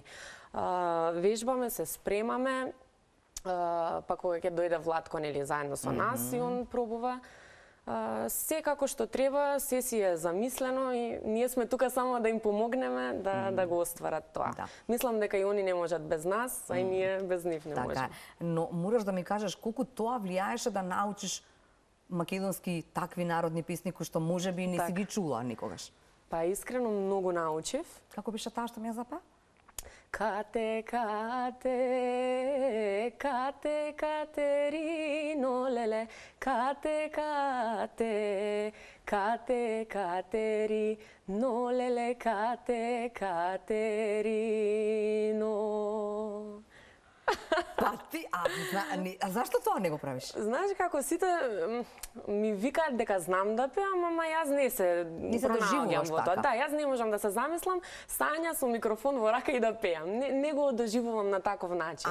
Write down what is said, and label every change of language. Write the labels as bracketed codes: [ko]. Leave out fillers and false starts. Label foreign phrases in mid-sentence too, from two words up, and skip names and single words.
[mk] Вежбаме, се спремаме, па кога ќе дојде Владко нели заедно со нас и он пробува се како што треба, се си е замислено и ние сме тука само да им помогнеме да го остварат тоа. Да. Мислам дека и они не можат без нас, а и ние без нив не Така можеме. е. Но мораш да ми кажеш колку тоа влијаеше да научиш македонски такви народни песни кои што можеби не си ги чула никогаш. Па искрено многу научив. Како беше таа што ми ја запеа? Кате, кате, кате, Катерино, леле, кате, кате, кате, Катерино, леле, кате, Катерино. Па ти, а зашто тоа не го правиш? Знаеш како сите ми викаат дека знам да пеам, ама јас не се доживуваш во тоа. така. Да, јас не можам да се замислам, Сања со микрофон во рака и да пеам. Не го доживувам на таков начин.